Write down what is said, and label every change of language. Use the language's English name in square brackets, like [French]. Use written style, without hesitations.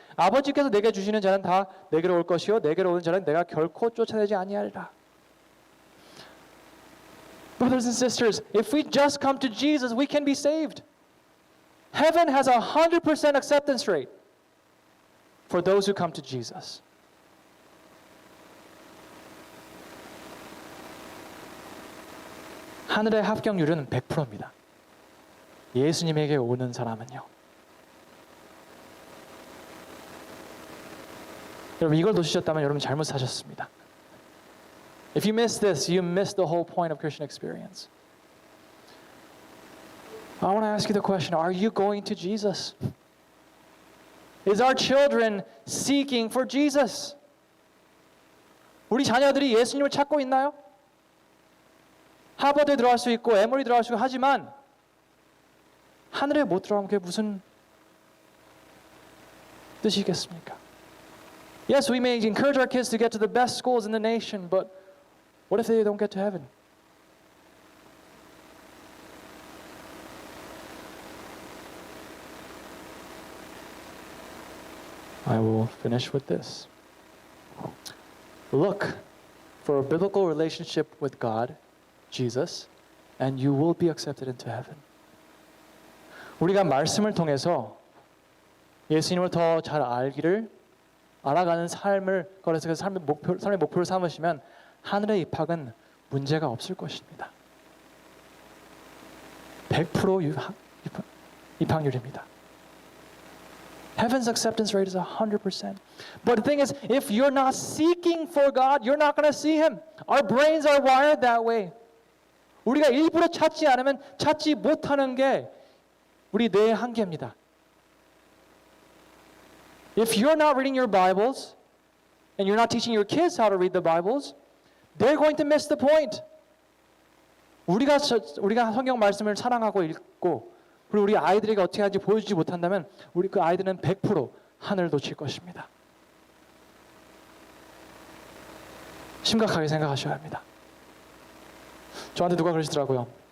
[Korean] 아버지께서 내게 주시는 자는 다 내게로 올 것이요, 내게로 오는 자는 내가 결코 쫓아내지 아니하리라. [English] Brothers and sisters, if we just come to Jesus, we can be saved. Heaven has 100% acceptance rate for those who come to Jesus. [Korean] 하늘의 합격률은 100%입니다. 예수님에게 오는 사람은요. 여러분 이걸 놓치셨다면 여러분 잘못 사셨습니다. [English] If you miss this, you miss the whole point of Christian experience. I want to ask you the question, are you going to Jesus? Is our children seeking for Jesus? [Korean] 우리 자녀들이 예수님을 찾고 있나요? 하버드에 들어갈 수 있고 에모리 들어갈 수 있고 하지만 하늘에 못 들어가면 그게 무슨 뜻이겠습니까? [English] Yes, we may encourage our kids to get to the best schools in the nation, but what if they don't get to heaven? I will finish with this. Look for a biblical relationship with God, Jesus, and you will be accepted into heaven. [Korean] 우리가 말씀을 통해서 예수님을 더 잘 알아가는 삶을 걸어서 삶의 목표를 삼으시면 하늘의 입학은 문제가 없을 것입니다. 100% 입학률입니다. [English] Heaven's acceptance rate is 100%. But the thing is, if you're not seeking for God, you're not going to see Him. Our brains are wired that way. [Korean] 우리가 일부러 찾지 않으면 찾지 못하는 게 우리 뇌의 한계입니다. [English] If you're not reading your Bibles and you're not teaching your kids how to read the Bibles, they're going to miss the point. [Korean] 우리가 성경 말씀을 사랑하고 읽고 그리고 우리 아이들에게 어떻게 하는지 보여주지 못한다면 우리 그 아이들은 100% 하늘을 놓칠 것입니다. 심각하게 생각하셔야 합니다. 저한테 누가 그러시더라고요.